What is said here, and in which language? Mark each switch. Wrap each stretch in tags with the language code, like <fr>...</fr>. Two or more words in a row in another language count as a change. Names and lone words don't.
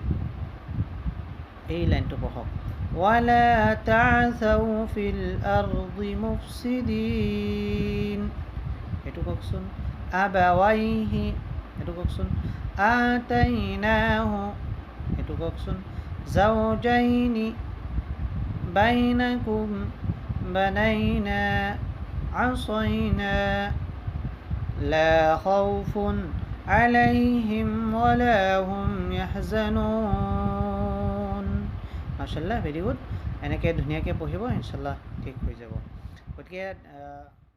<as>এই লাইনটো পঢ়ক</as> <ar>ولا تعثوا في الأرض مفسدين</ar> <as>এইটো কওকচোন</as> <ar>আবাৱাইহি</ar> <as>এইটো কওকচোন</as> <ar>আতাইনাহু</ar> <as>এইটো কওকচোন</as> <ar>زوجين بينكم بنينا أسينا لا خوف عليهم ولا هم يحزنون ما شاء الله</ar> <en>very good</en> <as>এনেকৈ ধুনীয়াকৈ পঢ়িব ইনশাআল্লাহ ঠিক হৈ যাব গতিকে</as>